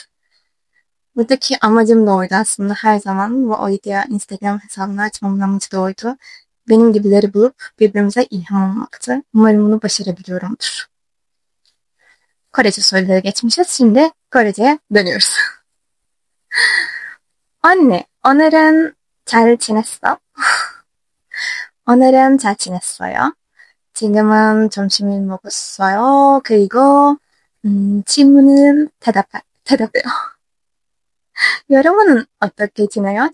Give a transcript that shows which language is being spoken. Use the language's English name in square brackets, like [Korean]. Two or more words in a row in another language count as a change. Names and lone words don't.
[Turkish] Buradaki amacım da oydu aslında her zaman. Bu oydu Instagram hesabını açmamın amacı da oydu. Benim gibileri bulup birbirimize ilham olmaktı. Umarım bunu başarabiliyorumdur. Korece soruları geçmişiz. Şimdi Korece'ye dönüyoruz. [Korean] 언니, 오늘은 잘 지냈어? 오늘은 잘 지냈어요. 지금은 점심을 먹었어요. 그리고 질문은 대답해요. 여러분은 어떻게 지내요?